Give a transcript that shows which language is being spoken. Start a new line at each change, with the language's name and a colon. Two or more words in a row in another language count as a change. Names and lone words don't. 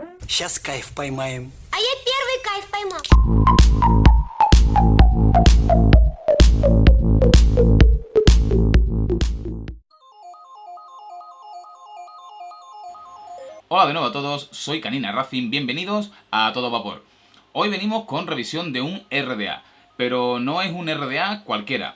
Russian: Сейчас кайф поймаем. А я первый кайф поймал.
Spanish: Hola de nuevo a todos, soy Canina Racing, bienvenidos a Todo Vapor. Hoy venimos con revisión de un RDA, pero no es un RDA cualquiera.